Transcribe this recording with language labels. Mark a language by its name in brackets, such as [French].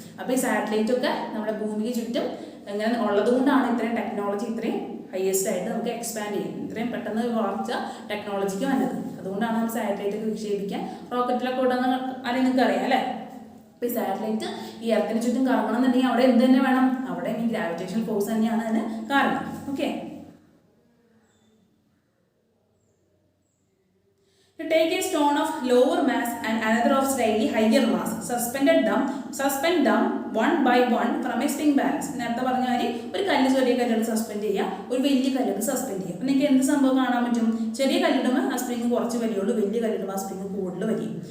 [Malayalam] അപ്പോൾ ഈ സാറ്റലൈറ്റ് ഒക്കെ നമ്മുടെ ഭൂമിക്ക് ചുറ്റും ഇങ്ങനെ ഉള്ളത് കൊണ്ടാണ് ഇത്രയും ടെക്നോളജി ഇത്രയും ഹയസ്റ്റ് ആയിട്ട് നമുക്ക് എക്സ്പാൻഡ് ചെയ്യും, ഇത്രയും പെട്ടെന്ന് വളർച്ച ടെക്നോളജിക്ക് വന്നത്. അതുകൊണ്ടാണ് നമ്മൾ സാറ്റലൈറ്റ് ഒക്കെ വിക്ഷേപിക്കാൻ റോക്കറ്റിലൊക്കെ വിടുന്ന അല്ലെങ്കിൽ നിങ്ങൾക്ക് അറിയാം അല്ലേ. അപ്പോൾ ഈ സാറ്റലൈറ്റ് ഈ എർത്തിന് ചുറ്റും കറങ്ങണം എന്നുണ്ടെങ്കിൽ അവിടെ എന്ത് തന്നെ വേണം, അവിടെ ഈ ഗ്രാവിറ്റേഷൻ ഫോഴ്സ് തന്നെയാണ് അതിന് കാരണം. [English] Okay, take a stone of lower mass and another of slightly higher mass, suspend them one by one from a spring balance. [Malayalam] നേരത്തെ പറഞ്ഞ കാര്യം, ഒരു കല്ല് ചെറിയ കല്ലിട്ട് സസ്പെൻഡ് ചെയ്യുക, ഒരു വലിയ കല്ലിട്ട് സസ്പെൻഡ് ചെയ്യുക. അപ്പോൾ നിങ്ങൾക്ക് എന്ത് സംഭവം കാണാൻ പറ്റും? ചെറിയ കല്ലിടുമ്പോൾ ആ സ്പ്രിങ് കുറച്ച് വലിയുള്ളൂ, വലിയ കല്ലിടുമ്പോൾ ആ സ്പ്രിങ് കൂടുതൽ വലിയും.